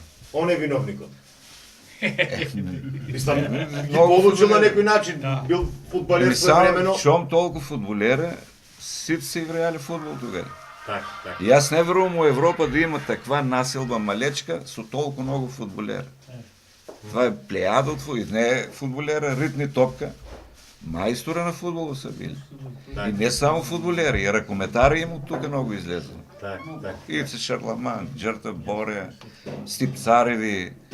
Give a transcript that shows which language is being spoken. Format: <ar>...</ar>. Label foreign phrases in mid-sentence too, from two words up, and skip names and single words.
<mk>Он е виновникот. Мислам, ги Многу получил на фудбалери. некој начин. Бил фудбалер Еми само, своевремено. шом толку фудболера, сите се играеле фудбал тогава. Така, така. И аз не верувам у Европа да има таква населба малечка со толку многу фудболера.</mk> <bg>Това е плеяда от футбол. Не е футболера, ритни топка. Майстора на футбола са били. И не само футболери, и ръкометари им от тук много излезли. Так, так. Ице Шарламан, Джърта Боря, Стип Цареви.</bg>